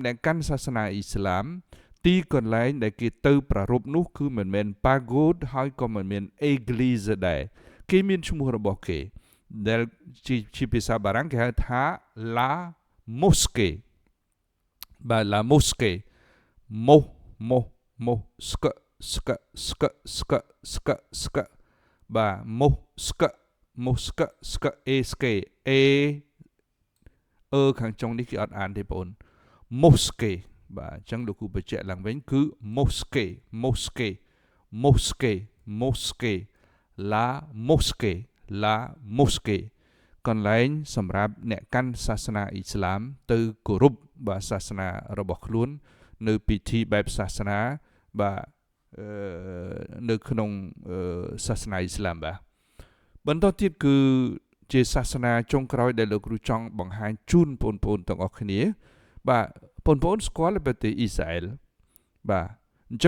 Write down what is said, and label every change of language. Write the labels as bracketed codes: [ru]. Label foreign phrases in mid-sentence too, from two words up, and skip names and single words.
[km] អ្នកកាន់សាសនាអ៊ីស្លាមទីកន្លែងដែលគេទៅប្រារព្ធនោះគឺមិនមែន Pagode ហើយក៏មិនមែន Église ដែរគេមានឈ្មោះរបស់គេដែលជាភាសាបារាំងគេហៅថា [fr] La Mosquée [km] បាទ [fr] La Mosquée [km] ស្កបាទ mosque a ខាងចុងនេះគេអត់អានទេបងប្អូន mosque បាទអញ្ចឹងលោកគ្រូបញ្ជាក់ឡើងវិញគឺ [fr] mosque la mosquée [km] កន្លែងសម្រាប់អ្នកកាន់សាសនាអ៊ីស្លាមទៅគោរពបាទសាសនារបស់ខ្លួននៅពិធីបែបសាសនាបាទនៅក្នុង សាសនាអ៊ីស្លាមបាទបន្តទៀតគឺជាសាសនាចុងក្រោយដែលលោកគ្រូចង់បង្ហាញជូនបងប្អូនទាំងអស់គ្នាបាទបងប្អូនស្គាល់ប្រទេសអ៊ីស្រាអែលបាទអញ្ចឹង